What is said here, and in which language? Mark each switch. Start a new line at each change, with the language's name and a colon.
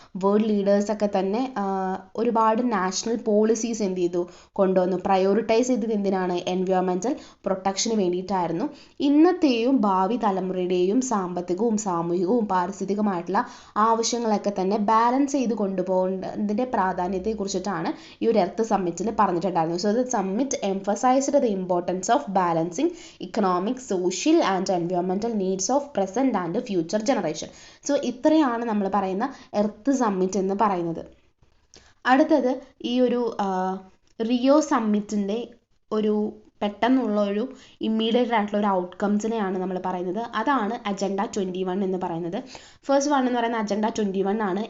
Malayalam: World ലീഡേഴ്സൊക്കെ തന്നെ ഒരുപാട് national policies എന്ത് ചെയ്തു, കൊണ്ടുവന്നു. പ്രയോറിറ്റൈസ് ചെയ്തത് എന്തിനാണ്, എൻവയോൺമെൻറ്റൽ പ്രൊട്ടക്ഷന് വേണ്ടിയിട്ടായിരുന്നു. ഇന്നത്തെയും ഭാവി തലമുറയുടെയും സാമ്പത്തികവും സാമൂഹികവും പാരിസ്ഥിതികമായിട്ടുള്ള ആവശ്യങ്ങളൊക്കെ തന്നെ ബാലൻസ് ചെയ്ത് കൊണ്ടുപോകേണ്ടതിൻ്റെ പ്രാധാന്യത്തെക്കുറിച്ചിട്ടാണ് ഈ ഒരു എർത്ത് സമ്മിറ്റിൽ പറഞ്ഞിട്ടുണ്ടായിരുന്നു.
English: So the summit emphasised the importance of balancing economic, social and environmental needs of present and future generation.
Malayalam: So ഇത്രയാണ് നമ്മൾ പറയുന്ന എർത്ത് സമ്മിറ്റ് എന്ന് പറയുന്നത്. അടുത്തത് ഈ ഒരു റിയോ സമ്മിറ്റിൻ്റെ ഒരു പെട്ടെന്നുള്ള ഒരു ഇമ്മീഡിയറ്റ് ആയിട്ടുള്ള ഒരു ഔട്ട്കംസിനെയാണ് നമ്മൾ പറയുന്നത്. അതാണ് അജണ്ട 21 എന്ന് പറയുന്നത്. ഫസ്റ്റ് വൺ എന്ന് പറയുന്ന അജണ്ട 21 ആണ്.